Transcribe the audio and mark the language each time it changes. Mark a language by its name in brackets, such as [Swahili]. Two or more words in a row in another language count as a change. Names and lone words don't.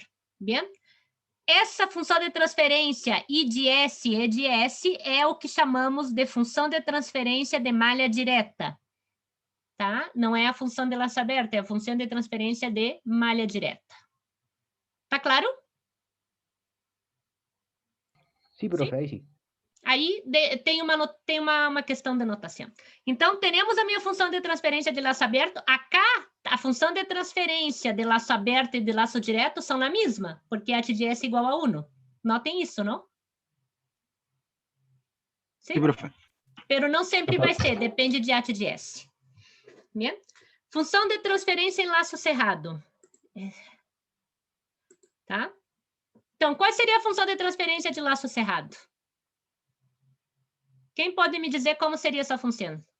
[Portuguese] Bem? Essa função de transferência I de S, E de S, é o que chamamos de função de transferência de malha direta. Tá? Não é a função de laço aberto, é a função de transferência de malha direta. Tá claro? [Spanish] Sí, profe, ahí sí. [Portuguese] Aí tem uma questão de notação. Então, temos a minha função de transferência de laço aberto. Acá, a função de transferência de laço aberto e de laço direto são a mesma, porque AT de S é igual a 1. Notem isso, não? Sim? [Spanish] Sí, profe. [Portuguese] Pero não sempre vai ser, depende de AT de S. Bem? Função de transferência em laço cerrado. Tá? Então, qual seria a função de transferência de laço cerrado? Quem pode me dizer como seria essa função?